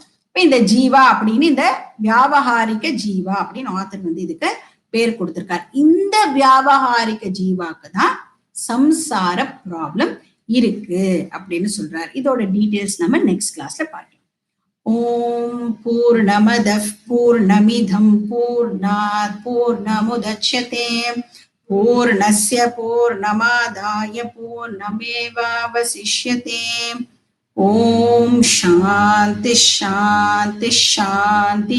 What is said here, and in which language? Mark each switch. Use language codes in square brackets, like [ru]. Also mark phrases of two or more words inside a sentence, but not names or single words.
[ta] இப்ப இந்த ஜீவா அப்படின்னு இந்த வியாபகாரிக ஜீவா அப்படின்னு ஆத்தர் வந்து இதுக்கு பேர் கொடுத்திருக்கார். இந்த வியாபகாரிக ஜீவாக்கு தான் சம்சார ப்ராப்ளம் இருக்கு அப்படின்னு சொல்றார். இதோட டீடைல்ஸ் நம்ம [en] next class [ta] பார்க்கலாம். [sa] ॐ पूर्णमदः पूर्णमिदं पूर्णात् पूर्णमुदच्यते पूर्णस्य पूर्णमादाय पूर्णमेवावशिष्यते. ॐ शान्ति शान्ति शान्ति.